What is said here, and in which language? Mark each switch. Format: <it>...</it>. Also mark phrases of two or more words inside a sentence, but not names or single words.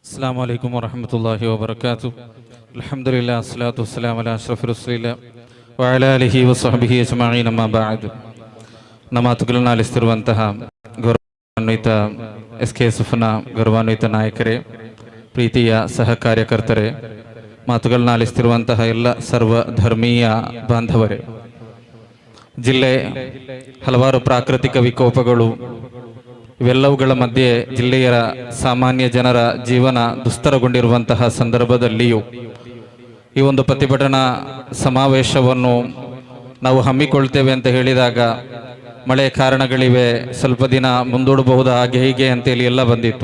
<ar>السلام عليكم ورحمة الله وبركاته. الحمد لله والصلاة والسلام على أشرف رسول الله وعلى آله وصحبه أجمعين أما بعد.</ar> <kn>ನಮ್ಮ ಮಾತುಗಳನ್ನು ಆಲಿಸ್ತಿರುವಂತಹ ಗೌರವಾನ್ವಿತ SKSFನ ಗೌರವಾನ್ವಿತ ನಾಯಕರೇ, ಪ್ರೀತಿಯ ಸಹ ಕಾರ್ಯಕರ್ತರೇ, ಮಾತುಗಳನ್ನು ಆಲಿಸ್ತಿರುವಂತಹ ಎಲ್ಲ ಸರ್ವ ಧರ್ಮೀಯ ಬಾಂಧವರೇ, ಜಿಲ್ಲೆ ಹಲವಾರು ಪ್ರಾಕೃತಿಕ ವಿಕೋಪಗಳು, ಇವೆಲ್ಲವುಗಳ ಮಧ್ಯೆ ಜಿಲ್ಲೆಯ ಸಾಮಾನ್ಯ ಜನರ ಜೀವನ ದುಸ್ತರಗೊಂಡಿರುವಂತಹ ಸಂದರ್ಭದಲ್ಲಿಯೂ ಈ ಒಂದು ಪ್ರತಿಭಟನಾ ಸಮಾವೇಶವನ್ನು ನಾವು ಹಮ್ಮಿಕೊಳ್ತೇವೆ ಅಂತ ಹೇಳಿದಾಗ ಮಳೆ ಕಾರಣಗಳಿವೆ, ಸ್ವಲ್ಪ ದಿನ ಮುಂದೂಡಬಹುದು, ಹಾಗೆ ಹೀಗೆ ಅಂತೇಳಿ ಎಲ್ಲ ಬಂದಿತ್ತು.</kn>